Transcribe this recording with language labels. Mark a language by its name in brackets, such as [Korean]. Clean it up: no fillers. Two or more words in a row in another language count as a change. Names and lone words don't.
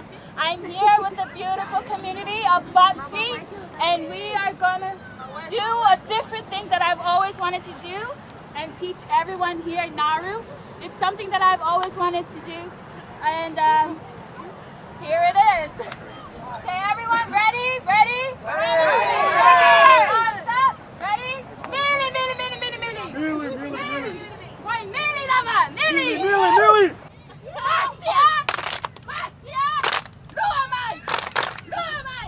[English] I'm here with the beautiful community of Baitsi, and we are gonna do a different thing that I've always wanted to do and teach everyone here in Nauru. It's something that I've always wanted to do, and here it is. Okay, everyone, ready? Ready? Hands up, ready? [Nauru] Mili, mili, mili, mili, mili. Why, mili, lama, mili. Mili. Matia, matia. Luamai, luamai.